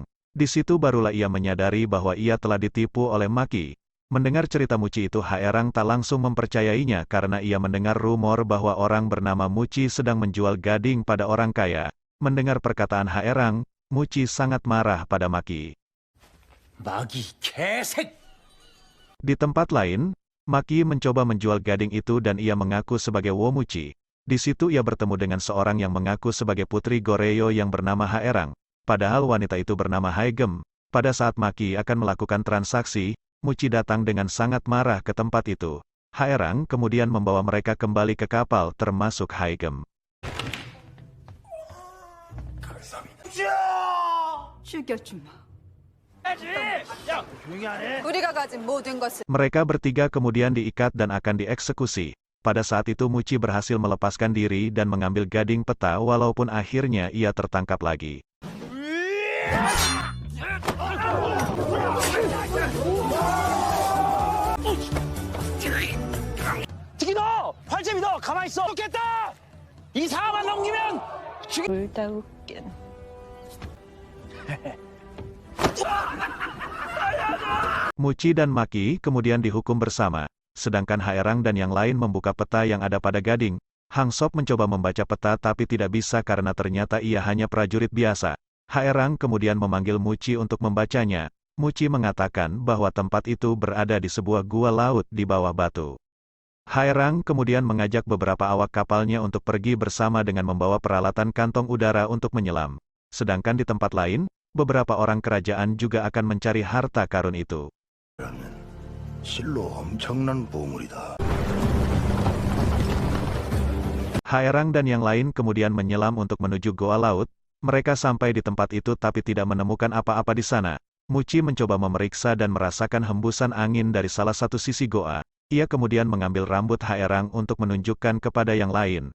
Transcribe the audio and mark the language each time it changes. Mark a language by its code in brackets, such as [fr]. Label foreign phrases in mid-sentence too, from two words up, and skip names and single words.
[id] Di situ barulah ia menyadari bahwa ia telah ditipu oleh Maki. Mendengar cerita Muci itu Haerang tak langsung mempercayainya karena ia mendengar rumor bahwa orang bernama Muci sedang menjual gading pada orang kaya. Mendengar perkataan Haerang, Muci sangat marah pada Maki. [ko] 마기 개색. [id] Di tempat lain, Maki mencoba menjual gading itu dan ia mengaku sebagai Womuci. Di situ ia bertemu dengan seorang yang mengaku sebagai putri Goryeo yang bernama Haerang. Padahal wanita itu bernama Haegem. Pada saat Maki akan melakukan transaksi, Muci datang dengan sangat marah ke tempat itu. Haerang kemudian membawa mereka kembali ke kapal termasuk Haegem. [ko] 죽여주마. 우리가 가진 모든 것을 [id] Mereka bertiga kemudian diikat dan akan dieksekusi. Pada saat itu Muci berhasil melepaskan diri dan mengambil gading peta walaupun akhirnya ia tertangkap lagi. [ko] 특히 너! 활제비 너! 가만히 있어! 좋겠다! 이 상황만 넘기면 둘다 웃긴. [id] Muci dan Maki kemudian dihukum bersama, sedangkan Haerang dan yang lain membuka peta yang ada pada gading. Hang Sop mencoba membaca peta tapi tidak bisa karena ternyata ia hanya prajurit biasa. Haerang kemudian memanggil Muci untuk membacanya. Muci mengatakan bahwa tempat itu berada di sebuah gua laut di bawah batu. Haerang kemudian mengajak beberapa awak kapalnya untuk pergi bersama dengan membawa peralatan kantong udara untuk menyelam. Sedangkan di tempat lain, beberapa orang kerajaan juga akan mencari harta karun itu. [ko] 실로 엄청난 보물이다. [id] Haerang dan yang lain kemudian menyelam untuk menuju goa laut. Mereka sampai di tempat itu tapi tidak menemukan apa-apa di sana. Muci mencoba memeriksa dan merasakan hembusan angin dari salah satu sisi goa. Ia kemudian mengambil rambut Haerang untuk menunjukkan kepada yang lain.